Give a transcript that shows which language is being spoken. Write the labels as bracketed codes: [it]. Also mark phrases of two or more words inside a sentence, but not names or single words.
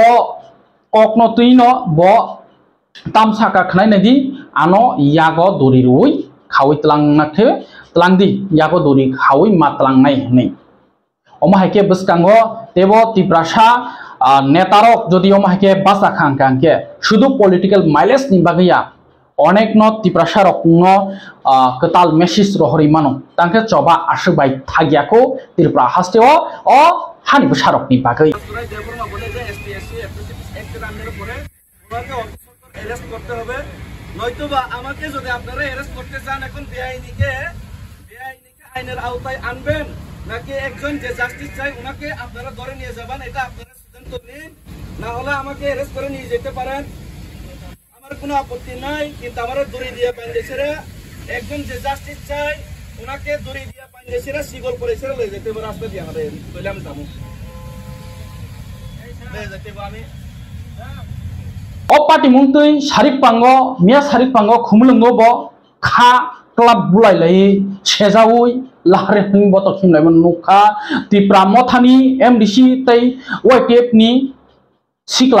[trp] ककनो तुइनो ब तामसाका खनाय नदि आनो यागो दुरि रुइ खावै तलांनाखे तलांदि यागो दुरि खावै मातलांनाय नै अमा हाइके बसकांगो तेबो तिप्रासा नेतारक जदि अमा हाइके बासा खांके शुधु [en] political mileage [trp] नि बागैया अनेक न तिप्रासारक न कताल मेसेज रहरि मानो तांके चबा आसबाय थागियाखौ तिरप्रा हास्तेओ अ हानि बसारक नि बागै [bn] অ্যারেস্ট করতে হবে নয়তোবা আমাকে যদি আপনারা অ্যারেস্ট করতে চান এখন বেআইনিকে আইনের আওতায় আনবেন নাকি একজন যে জাস্টিস চাই ওনাকে আপনারা ধরে নিয়ে যাবেন এটা আপনারা সিদ্ধান্ত নিন না হলে আমাকে অ্যারেস্ট করে নিয়ে যেতে পারেন আমার কোনো আপত্তি নাই কিন্তু আমারে দড়ি দিয়ে বাঁধেছেরা একজন যে জাস্টিস চাই ওনাকে দড়ি দিয়ে বাঁধেছেরা শিগল করে ছেড়ে লয়ে যেতে পারে রাস্তা দিয়ে আমাদের কইলাম যাবো লয়ে যেতে আমি [trp] पार्टी मुंतुई सारिक पांगो मिया सारिक पांगो खुमलंगो बो खा क्लब बुलाय लाई सेजावुई लाहरे हिं बतो खिमलायमन नुखा तिप्रा मथानि एमडीसी तै वाइटेप नि सिकला